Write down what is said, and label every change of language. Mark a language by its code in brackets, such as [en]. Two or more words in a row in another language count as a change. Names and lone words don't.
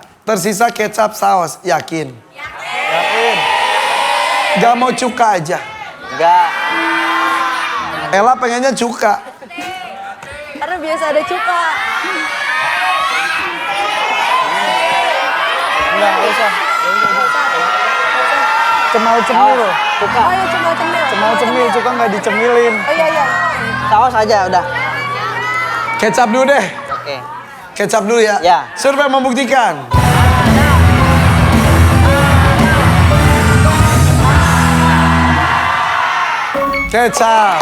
[id] Tersisa kecap saus. Yakin? Yakin. Gak mau cuka aja. Enggak. Ella pengennya cuka. karena biasa ada cuka. Enggak usah. Cemal cemil. Cuka. Oh ya cemal cemil. Cemal cemil, cuka nggak dicemilin. Oh iya. Saus aja udah. Kecap dulu deh. Oke. Kecap dulu ya. Ya. Survei membuktikan. Kecap.